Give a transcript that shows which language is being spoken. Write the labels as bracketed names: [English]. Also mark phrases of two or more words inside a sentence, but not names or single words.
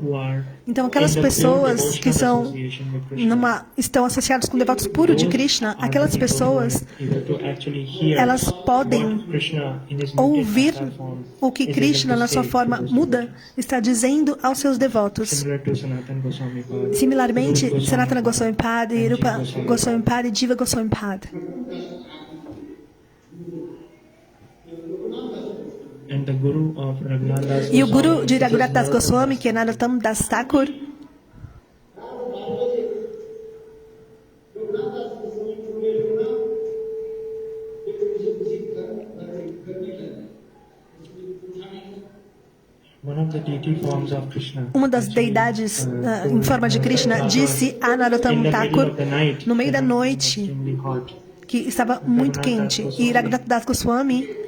[Portuguese] Então aquelas pessoas que estão associadas com devotos puros de Krishna, aquelas pessoas, elas podem ouvir o que Krishna, na sua forma muda, está dizendo aos seus devotos. Similarmente, Sanatana Goswami Pad, Rupa Goswami Pad e Jiva Goswami Pad. E o guru de Raghunath Das Goswami, que é Narottam Das Thakur, uma das deidades em forma de Krishna disse a Narottam Thakur no meio da noite, que estava muito quente, e Raghunath Das Goswami,